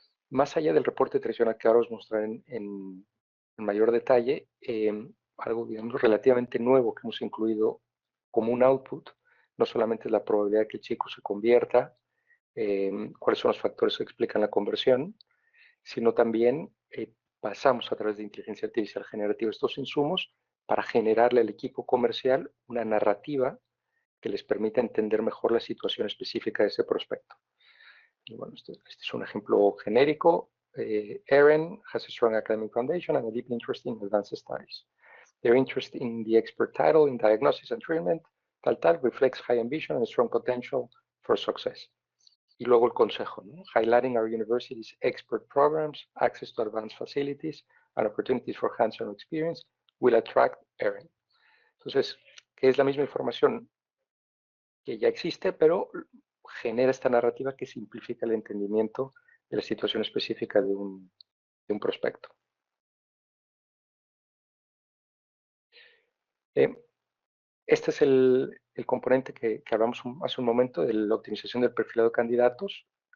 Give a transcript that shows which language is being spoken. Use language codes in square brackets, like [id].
[es] Más allá del reporte tradicional que ahora os mostraré en mayor detalle, algo, digamos, relativamente nuevo que hemos incluido como un output, no solamente es la probabilidad de que el chico se convierta, cuáles son los factores que explican la conversión, sino también pasamos a través de inteligencia artificial generativa estos insumos para generarle al equipo comercial una narrativa que les permita entender mejor la situación específica de ese prospecto. Y bueno, este es un ejemplo genérico. [en] Aaron has a strong academic foundation and a deep interest in advanced studies. Their interest in the expert title in diagnosis and treatment, tal, reflects high ambition and strong potential for success. [es] Y luego el consejo, ¿no? [en] Highlighting our university's expert programs, access to advanced facilities, and opportunities for hands-on experience will attract Aaron. [es] Entonces, que es la misma información que ya existe, pero genera esta narrativa que simplifica el entendimiento de la situación específica de un prospecto. Este es el componente que hablamos hace un momento de la optimización del perfilado de candidatos.